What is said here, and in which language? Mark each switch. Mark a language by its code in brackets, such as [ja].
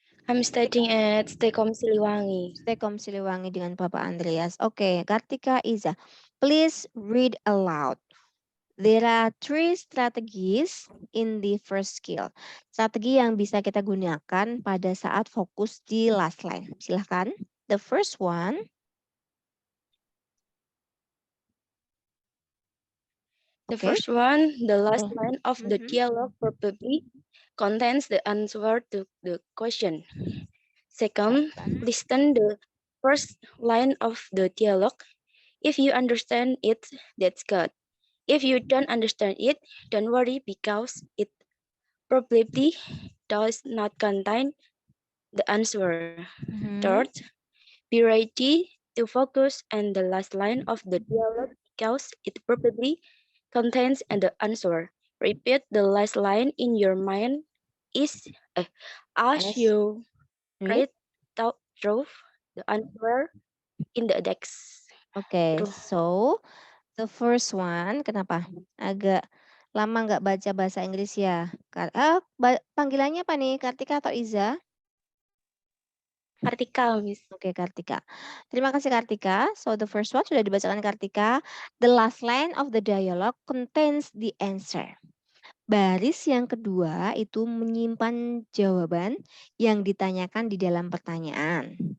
[en] I'm studying at Stekom Siliwangi. [id] Stekom Siliwangi dengan Bapak Andreas. [en] Oke, Kartika Iza. Please read aloud. There are 3 strategies in the first skill. [id] Strategi yang bisa kita gunakan pada saat fokus di last line. [en] Silahkan. The first one. The first one, the last Oh. line of the dialogue probably contains the answer to the question. Second, listen the first line of the dialogue. If you understand it, that's good. If you don't understand it, don't worry because it probably does not contain the answer. Third, be ready to focus on the last line of the dialogue because it probably contains the answer. Repeat the last line in your mind as you read through the answer in the text. Okay, so the first one, kenapa? [id] Agak lama nggak baca bahasa Inggris ya? Panggilannya apa nih? Kartika atau Iza? [en] Kartika, Miss. [id] Oke, Kartika. Terima kasih, Kartika. [en] So, the first one [id] sudah dibacakan Kartika. [en] The last line of the dialogue contains the answer. [id] Baris yang kedua itu menyimpan jawaban yang ditanyakan di dalam pertanyaan.